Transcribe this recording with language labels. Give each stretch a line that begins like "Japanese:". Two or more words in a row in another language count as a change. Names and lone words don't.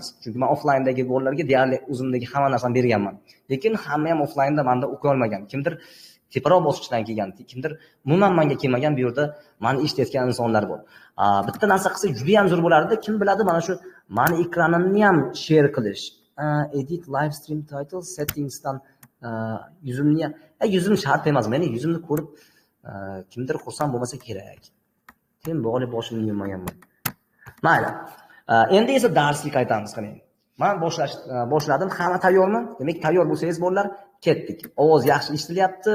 Uzbek: Chunki men offlayndagi bolalarga deyarli o'zimdagi hamma narsani berganman. Lekin hamma ham offlaynda menda o'qiy olmagan. Kimdir teparoq bosqichdan kelgan, kimdir umuman menga kelmagan, bu yerda meni eshitayotgan insonlar bor. Bitta narsa qilsa juda ham zo'r bo'lardi. Kim biladi, mana shu meni ekranimni ham share qilish.
English: Edit live stream title
Uzbek: settingsdan yuzimni shart emas, meni yuzimni ko'rib kimdir xursand bo'lmasa kerak. Sen bo'g'li boshimni yummaganman. Mayli. Endi esa darsga qaytamiz qarang. Men boshladim. Hamma tayyormi? Demak, tayyor bo'lsangiz bolalar, ketdik. Ovoz yaxshi eshitilyapti.